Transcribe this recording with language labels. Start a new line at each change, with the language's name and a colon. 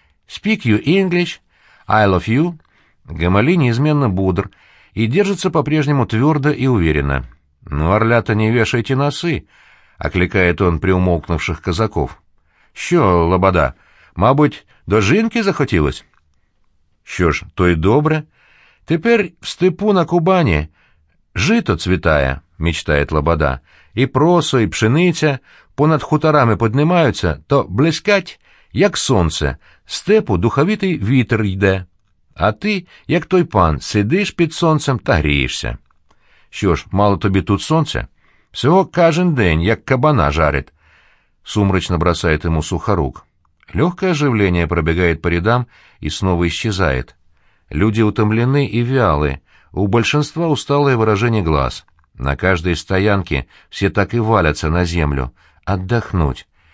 English: «Speak you English», «I love you».
Russian: Гамали неизменно бодр и держится по-прежнему твердо и уверенно. «Ну, орлята, не вешайте носы», — окликает он приумолкнувших казаков.
Ukrainian: «Що, лобода, мабуть, до жинки захотелось?» Що ж, то й добре. Тепер в степу на Кубані жито цвітає, мечтає Лобода. І просо, і пшениця понад хуторами піднімаються, то блискать, як сонце, степу духовитий вітер йде. А ти, як той пан, сидиш під сонцем та грієшся. Що ж, мало тобі тут сонця? Всього кожен день, як кабана жарить.
Russian: Сумрачно бросает ему Сухорук. Легкое оживление пробегает по рядам и снова исчезает. Люди утомлены и вялы, у большинства усталое выражение глаз. На каждой стоянке все так и валятся на землю. Отдохнуть.